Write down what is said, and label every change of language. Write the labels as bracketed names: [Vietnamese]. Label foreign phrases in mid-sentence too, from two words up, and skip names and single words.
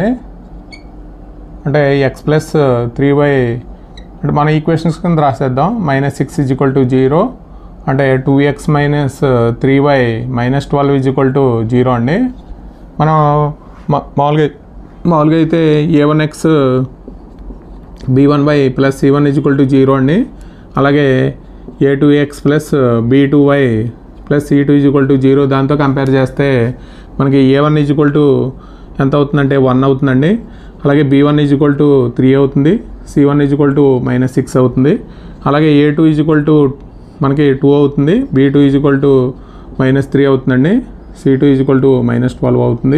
[Telugu] అంటే x + 3y అంటే మన ఈక్వేషన్స్ కింద రాసేద్దాం. -6 = 0 అంటే 2x - 3y -12 = 0 అండి. మనం మామూలుగా అయితే a1x b1y + c1 = 0 అండి. అలాగే a2x + b2y + c2 = 0 దాంతో కంపేర్ చేస్తే మనకి a1 ఎంత అవుతుందంటే 1 అవుతుందండి. అలాగే b1 = 3 అవుతుంది, c1 = -6 అవుతుంది. అలాగే a2 మనకి 2 అవుతుంది, b2 -3 అవుతుందండి, c2 -12 అవుతుంది.